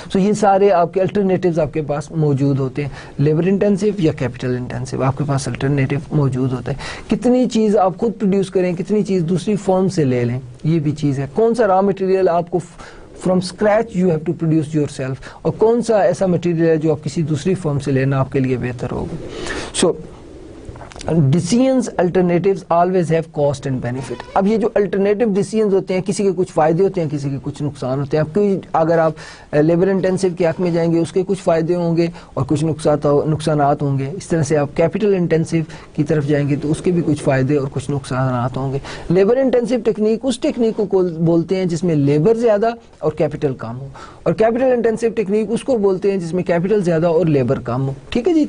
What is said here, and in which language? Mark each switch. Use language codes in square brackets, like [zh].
[ur] سو یہ سارے آپ کے الٹرنیٹیوز آپ کے پاس موجود ہوتے ہیں. لیبر انٹینسو یا کیپٹل انٹینسو, آپ کے پاس الٹرنیٹیو موجود ہوتا ہے. کتنی چیز آپ خود پروڈیوس کریں, کتنی چیز دوسری فرم سے لے لیں, یہ بھی چیز ہے. کون سا را مٹیریل آپ کو [en] from scratch you have to produce yourself, [ur] اور کون سا ایسا مٹیریل ہے جو آپ کسی دوسری فرم سے لینا آپ کے لیے بہتر ہوگا. [en] So decisions alternatives always have cost and benefit. [ur] اب یہ جو الٹرنیٹیو decisions ہوتے ہیں, کسی کے کچھ فائدے ہوتے ہیں, کسی کے کچھ نقصان ہوتے ہیں. اب کوئی اگر آپ لیبر انٹینسو کے حق میں جائیں گے اس کے کچھ فائدے ہوں گے اور کچھ نقصانات ہوں گے. اس طرح سے آپ کیپٹل انٹینسو کی طرف جائیں گے تو اس کے بھی کچھ فائدے اور کچھ نقصانات ہوں گے. لیبر انٹینسو ٹیکنیک اس ٹیکنیک کو بولتے ہیں جس میں لیبر زیادہ اور کیپٹل کم ہو, اور کیپٹل انٹینسو ٹیکنیک اس کو بولتے ہیں جس میں کیپٹل زیادہ اور لیبر کم ہو. ٹھیک ہے جی.